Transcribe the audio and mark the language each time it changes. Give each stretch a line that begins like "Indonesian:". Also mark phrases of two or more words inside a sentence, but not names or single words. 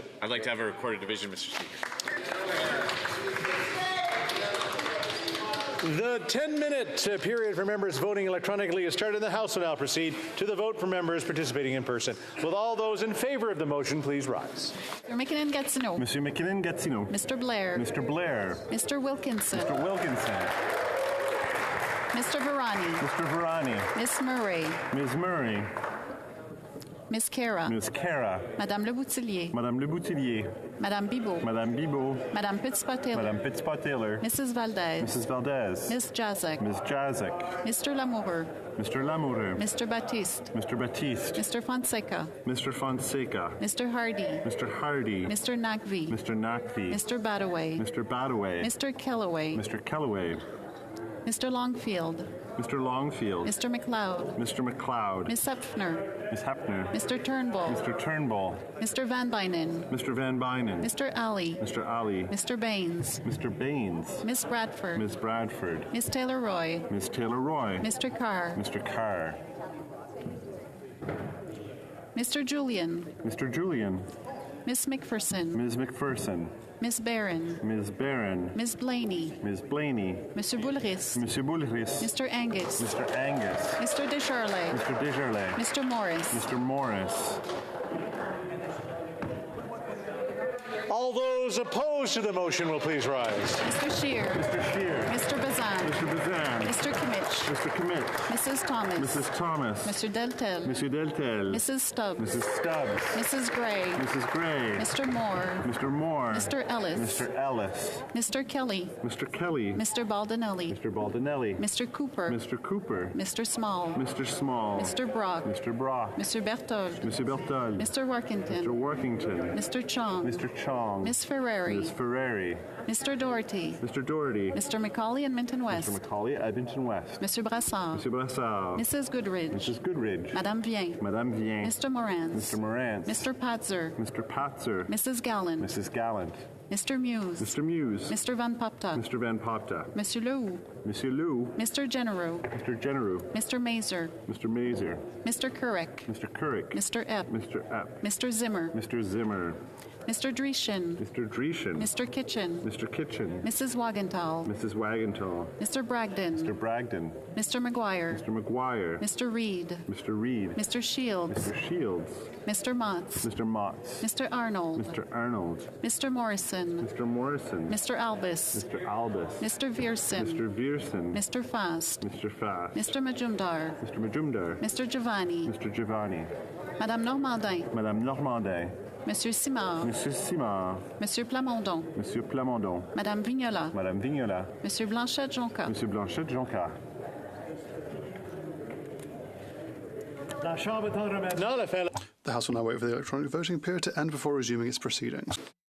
English: I'd like to have a recorded division, Mr. Speaker. The 10-minute period for members voting electronically is started. The House will now proceed to the vote for members participating in person. Will all those in favour of the motion please rise? Mr. McKinnon-Gatineau. Monsieur McKinnon-Gatineau. Mr. Blair. Mr. Blair. Mr. Wilkinson. Mr. Wilkinson. Mr. Varani. Mr. Varani. Ms. Murray. Ms. Murray. Ms. Kara. Ms. Kara. Madame Leboutillier. Madame Leboutillier. Madame Bibeau. Madame Bibeau. Madame Petitpas-Taylor. Madame Petitpas-Taylor. Mrs. Valdez. Mrs. Valdez. Ms. Jazek. Ms. Jazek. Mr. Lamoureux. Mr. Lamoureux. Mr. Baptiste. Mr. Baptiste. Mr. Fonseca. Mr. Fonseca. Mr. Hardy. Mr. Hardy. Mr. Naqvi. Mr. Naqvi. Mr. Badaway. Mr. Badaway. Mr. Kellaway. Mr. Kellaway. Mr. Longfield. Mr. Longfield. Mr. McLeod. Mr. McLeod. Ms. Hepfner. Ms. Hepner. Mr. Turnbull. Mr. Turnbull. Mr. Van Bynen. Mr. Van Bynen. Mr. Ali. Mr. Ali. Mr. Baines. Mr. Baines. Ms. Bradford. Ms. Bradford. Ms. Taylor-Roy. Ms. Taylor-Roy. Mr. Carr. Mr. Carr. Mr. Julian. Mr. Julian. Ms. McPherson. Ms. McPherson. Ms. Barron. Ms. Barron. Ms. Blaney. Ms. Blaney. Mr. Boulris. Monsieur Boulris. Mr. Angus. Mr. Angus. Mr. Desjardins. Mr. Desjardins. Mr. Morris. Mr. Morris. All those opposed to the motion will please rise. Mr. Scheer. Mr. Scheer. Mr. Bazan. Mr. Bazan. Mr. Kimmich. Mr. Kimmich. Mrs. Thomas. Mrs. Thomas. Mr. Deltel. Monsieur Deltel. Mrs. Stubbs. Mrs. Stubbs. Mrs. Gray. Mrs. Gray. Mr. Moore. Mr. Moore. Mr. Ellis. Mr. Ellis. Mr. Kelly. Mr. Kelly. Mr. Baldinelli. Mr. Baldinelli. Mr. Cooper. Mr. Cooper. Mr. Small. Mr. Small. Mr. Brock. Mr. Brock. Mr. Berthold. Mr. Berthold. Mr. Workington. Mr. Workington. Mr. Chong. Mr. Chong. Ms. Ferrari. Ms. Ferrari. Mr. Doherty. Mr. Doherty. Mr. Macaulay, Edmonton West. Mr. Macaulay, Edmonton West. Mr. Brassard. Mr. Brassard. Mrs. Goodridge. Mrs. Goodridge. Madame Vien. Madame Vien. Mr. Morantz. Mr. Morantz. Mr. Patzer. Mr. Patzer. Mrs. Gallant. Mrs. Gallant. Mr. Muse. Mr. Muse. Mr. Van Popta. Mr. Van Popta. Monsieur Leroux. Monsieur Lou. Mr. Genereux. Mr. Genereux. Mr. Mazer. Mr. Mazer. Mr. Kurek. Mr. Kurek. Mr. Epp. Mr. Epp. Mr. Zimmer. Mr. Zimmer. Mr. Dreeshen. Mr. Dreeshen. Mr. Kitchen. Mr. Kitchen. Mrs. Wagenthal. Mrs. Wagenthal. Mr. Bragdon. Mr. Bragdon. Mr. McGuire. Mr. McGuire. Mr. Reed. Mr. Reed. Mr. Shields. Mr. Shields. Mr. Motts. Mr. Motts. Mr. Arnold. Mr. Arnold. Mr. Morrison. Mr. Morrison. Mr. Albus. Mr. Albus. Mr. Vierson. Mr. Vierson. Mr. Fast. Mr. Fast. Mr. Majumdar. Mr. Majumdar. Mr. Giovanni. Mr. Giovanni. Madame Normandin. Madame Normandin. Monsieur Simard. Monsieur Simard. Monsieur Plamondon. Monsieur Plamondon. Madame Vignola. Madame Vignola. Monsieur Blanchette-Jonca. Monsieur Blanchette-Jonca. The House will now wait for the electronic voting period to end before resuming its proceedings.